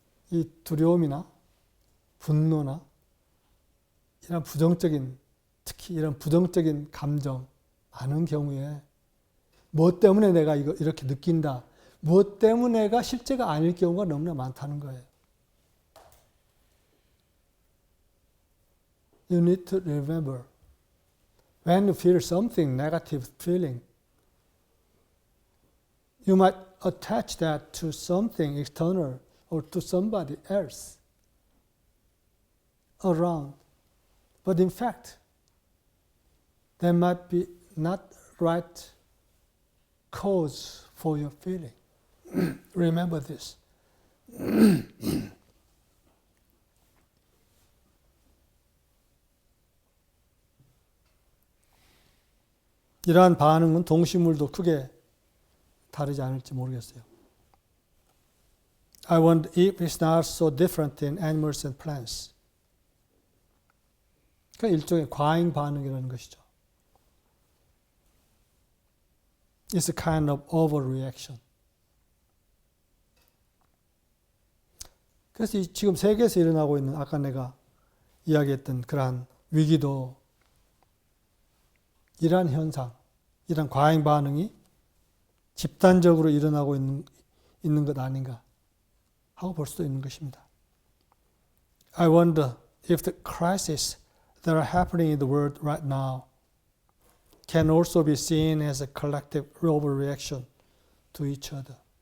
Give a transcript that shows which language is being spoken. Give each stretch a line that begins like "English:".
Korean: 이 두려움이나 분노나 이런 특히 이런 부정적인 감정 많은 경우에 무엇 때문에 내가 이렇게 느낀다. 무엇 때문에가 실제가 아닐 경우가 너무나 많다는 거예요.
English: You need to remember when you feel something negative feeling, you might attach that to something external or to somebody else around. But in fact, there might be not right cause for your feeling. Remember this.
Korean: 이러한 반응은 동식물도 크게 다르지 않을지 모르겠어요.
English: I wonder if it's not so different in animals and plants.
Korean: 그러니까 일종의 과잉 반응이라는 것이죠.
English: It's a kind of overreaction.
Korean: 그래서 지금 세계에서 일어나고 있는 아까 내가 이야기했던 그러한 위기도 이러한 현상, 이러한 과잉 반응이 집단적으로 일어나고 있는 것 아닌가 하고 볼 수도 있는 것입니다.
English: I wonder if the crises that are happening in the world right now can also be seen as a collective overreaction to each other.